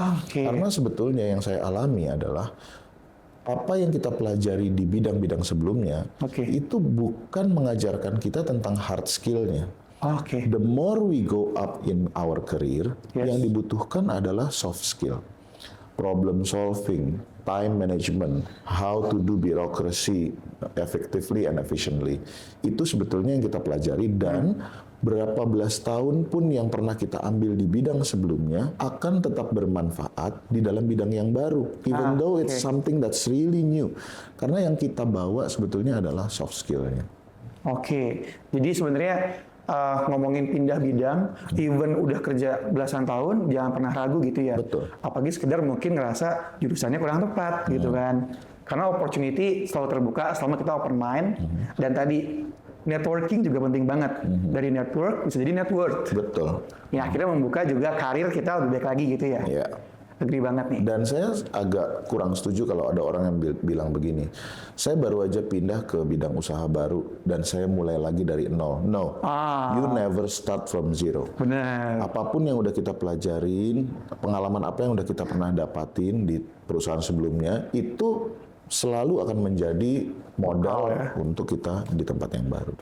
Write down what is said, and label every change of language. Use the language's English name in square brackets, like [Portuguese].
[Indonesian] Karena sebetulnya yang saya alami adalah apa yang kita pelajari di bidang-bidang sebelumnya, itu bukan mengajarkan kita tentang hard skill-nya. [English] The more we go up in our career, [Indonesian] yang dibutuhkan adalah soft skill. [English] Problem solving, time management, how to do bureaucracy effectively and efficiently. [Indonesian] Itu sebetulnya yang kita pelajari, dan berapa belas tahun pun yang pernah kita ambil di bidang sebelumnya akan tetap bermanfaat di dalam bidang yang baru. [English] Even though it's something that's really new. [Indonesian] Karena yang kita bawa sebetulnya adalah soft skill-nya. Jadi sebenarnya ngomongin pindah bidang, even udah kerja belasan tahun, jangan pernah ragu gitu ya. Betul. Apalagi sekedar mungkin ngerasa jurusannya kurang tepat gitu kan. Karena opportunity selalu terbuka selama kita [English] open mind. [Indonesian] Dan tadi networking juga penting banget. Dari network bisa jadi net worth. Betul. Ya akhirnya membuka juga karir kita lebih baik lagi gitu ya. Iya. Agree banget nih. Dan saya agak kurang setuju kalau ada orang yang bilang begini, saya baru aja pindah ke bidang usaha baru dan saya mulai lagi dari nol. [English] No, you never start from zero. [Indonesian] Benar. Apapun yang udah kita pelajarin, pengalaman apa yang udah kita pernah dapatin di perusahaan sebelumnya, itu selalu akan menjadi modal untuk kita di tempat yang baru.